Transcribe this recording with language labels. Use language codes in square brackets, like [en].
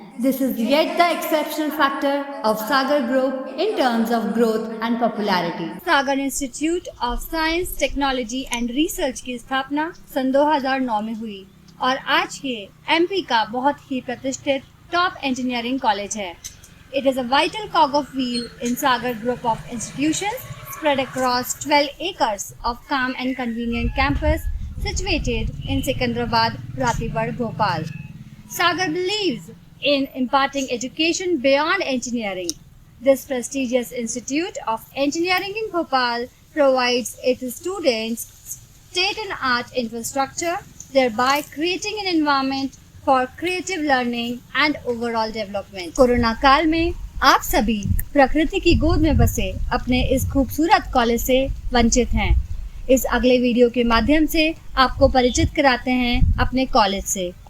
[en] This is yet the exceptional factor of Sagar Group in terms of growth and popularity. [hi] Sagar institute of science, technology and research की स्थापना सन 2009 में हुई, और आज ये MP का बहुत ही प्रतिष्ठित टॉप इंजीनियरिंग कॉलेज है। [en] It is a vital cog of wheel in Sagar Group of institutions spread across 12 acres of calm and convenient campus situated in Secunderabad, Ratibad, Bhopal. Sagar believes in imparting education beyond engineering. This prestigious Institute of Engineering in Bhopal provides its students state-of-the-art infrastructure, thereby creating an environment for creative learning and overall development. [hi] Corona काल में आप सभी प्रकृति की गोद में बसे अपने इस खूबसूरत कॉलेज से वंचित हैं। इस अगले वीडियो के माध्यम से आपको परिचित कराते हैं अपने कॉलेज से।